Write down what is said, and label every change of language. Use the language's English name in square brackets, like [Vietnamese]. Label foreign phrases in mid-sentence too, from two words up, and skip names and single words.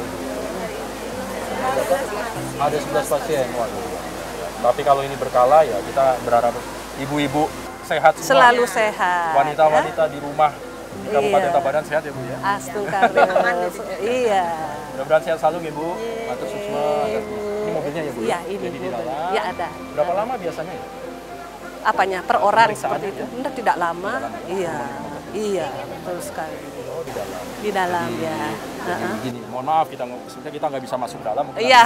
[Indonesian] Ada 11 pasien. Waduh. Tapi kalau ini berkala ya kita berharap ibu-ibu sehat semua. Selalu sehat. Wanita-wanita di rumah di Kabupaten Iya. Tabanan sehat ya Bu ya. Astu Karis. Iya. Mudah-mudahan sehat selalu ya Bu. [Balinese] Matur suksma. [Indonesian] Ini mobilnya ya Bu. Iya, ini Jadi di mobil. dalam. Iya, ada. Berapa lama biasanya ya? Apanya? Per orang Pemeriksaannya seperti itu. ya? Enggak, tidak lama. Iya. Iya, betul sekali. Oh di dalam. Di dalam ya. Heeh. Gini, mohon maaf sebenarnya kita nggak bisa masuk dalam. mungkin Iya,